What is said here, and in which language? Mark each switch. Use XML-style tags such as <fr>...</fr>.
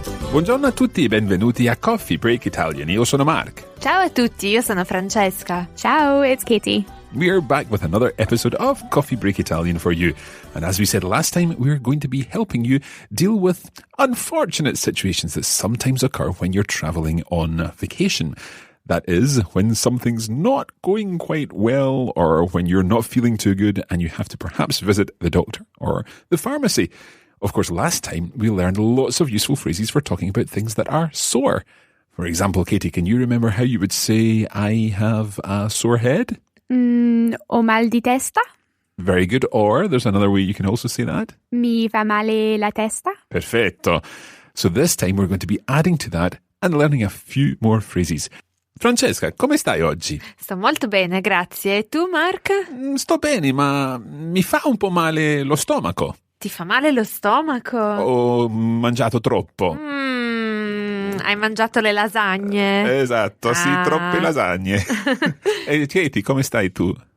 <it>Buongiorno a tutti e benvenuti a Coffee Break Italian. Io sono Mark. Ciao a tutti, io sono Francesca. Ciao,</it> <en>it's Katie. We're back with another episode of Coffee Break Italian for you. And as we said last time, we're going to be helping you deal with unfortunate situations that sometimes occur when you're traveling on vacation. That is, when something's not going quite well or when you're not feeling too good and you have to perhaps visit the doctor or the pharmacy. Of course, last time we learned lots of useful phrases for talking about things that are sore. For example, Katie, can you remember how you would say, I have a sore head?</en> <it>Ho mal di testa.</it> <en>Very good. Or there's another way you can also say that.</en> <it>Mi fa male la testa. Perfetto.</it> <en>So this time we're going to be adding to that and learning a few more phrases.</en> <it>Francesca, come stai oggi? Sto molto bene, grazie. E tu, Mark? Sto bene, ma mi fa un po' male lo stomaco. Ti fa male lo stomaco? Ho mangiato troppo. Hai mangiato le lasagne? Esatto, sì, troppe lasagne. E Katie, come stai tu?</it>